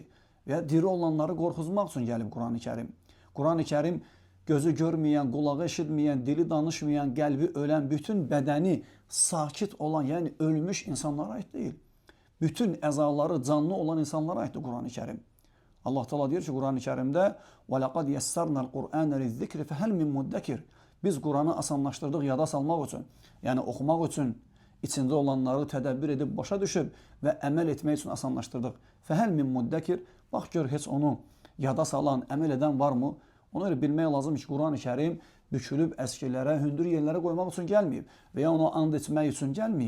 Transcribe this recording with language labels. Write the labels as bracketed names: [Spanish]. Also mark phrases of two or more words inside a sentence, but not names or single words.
[Azerbaijani] Və diri olanları qorxuzmaq üçün gəlib Quran-ı Kərim. Quran-ı Kərim gözü görməyən, qulağı eşitməyən, dili danışmayan, qəlbi ölən, bütün bədəni sakit olan, yəni ölmüş insanlara aid deyil. Bütün əzaları canlı olan insanlara aiddir Quran-ı Kərim. Allah Teala deyir ki, Quran-ı Kərimdə [Arabic] وَلَقَدْ يَسَّرْنَا الْقُرْآنَ لِلذِّكْرِ فَهَلْ مِنْ مُدَّكِرِ [Azerbaijani] Biz Quranı asanlaşdırdıq yada salmaq üçün, yəni oxumaq üçün, içində olanları tədəbbür edib, başa düşüb və əməl etmək üçün asanlaşdırdıq. [Arabic] فهل من مدكر, [Azerbaijani] bax gör, heç onu yada salan, əməl edən varmı? Ona görə bilmək lazım ki, Quran-ı Kərim bükülüb əskilərə, hündür yerlərə qoymaq üçün gəlməyib və ya onu and etmək üçün gəlməyib.